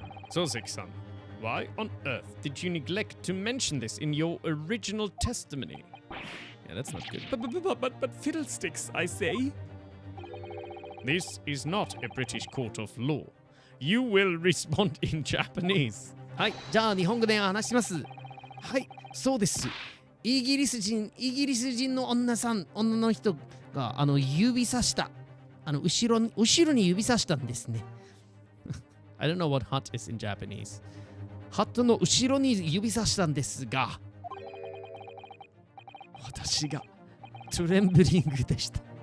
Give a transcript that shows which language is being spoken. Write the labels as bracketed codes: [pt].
[en] Soseki-san, why on earth did you neglect to mention this in your original testimony? Yeah, that's not good. But fiddlesticks, I say. This is not a British court of law. You will respond in Japanese. [ja] はい、じゃあ日本語で話します。はい、そうです。イギリス人の女の人が指さした。後ろに指さしたんですね。 [en] I don't know what hut is in Japanese. [ja] ハットの後ろに指さしたんですが、私がトレンブリングでした。